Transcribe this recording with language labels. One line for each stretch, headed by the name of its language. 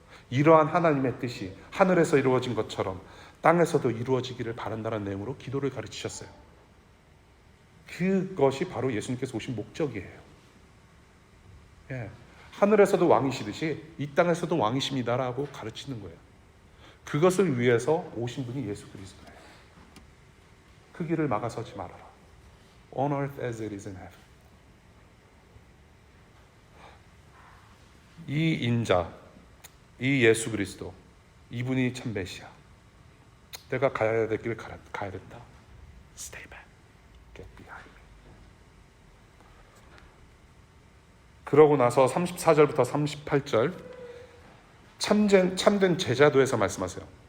Korean: 이러한 하나님의 뜻이 하늘에서 이루어진 것처럼 땅에서도 이루어지기를 바란다는 내용으로 기도를 가르치셨어요. 그것이 바로 예수님께서 오신 목적이에요. 하늘에서도 왕이시듯이 이 땅에서도 왕이십니다라고 가르치는 거예요. 그것을 위해서 오신 분이 예수 그리스도예요. 그 길을 막아서지 말아라.
English: On earth as it is in heaven.
Korean: 이 인자, 이 예수 그리스도, 이분이 참 메시아. 내가 가야 될 길을 가야 된다.
English: Stay back. Get behind me.
Korean: 그러고 나서 34절부터 38절 참된 제자도에서 말씀하세요.